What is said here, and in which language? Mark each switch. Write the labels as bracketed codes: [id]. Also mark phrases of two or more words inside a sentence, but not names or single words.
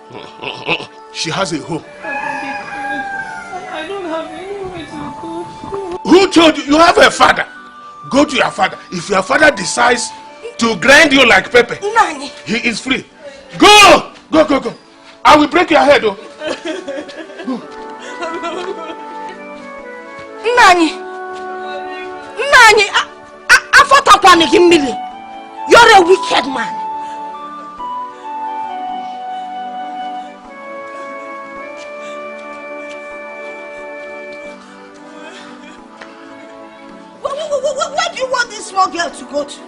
[en] She has a home. I don't have anywhere to go. Who told you? You have a father. Go to your father. If your father decides to grind you like pepper, Nani, he is free. Go! Go, go, go. I will break your head. Oh. Nani, Nani, I thought I panic in million. You're a wicked man. Where do you want this small girl to go to?